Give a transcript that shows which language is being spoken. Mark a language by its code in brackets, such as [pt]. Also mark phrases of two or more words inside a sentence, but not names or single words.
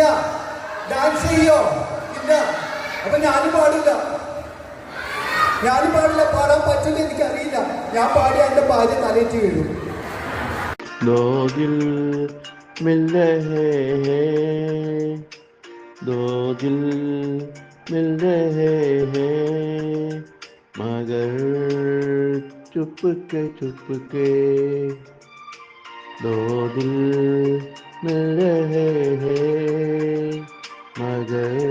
[ml] ഡാൻസ് ചെയ്യോ? ഇല്ല. അപ്പൊ ഞാനും പാടില്ല. പാടാൻ പറ്റില്ല, എനിക്കറിയില്ല. ഞാൻ പാടിയ എന്റെ ഭാര്യ തലേറ്റ് വീഴും. [hi] दो दिल मिल रहे हैं, दो दिल मिल रहे हैं, मगर चुपके चुपके, दो दिल मिल रहे हैं, मगर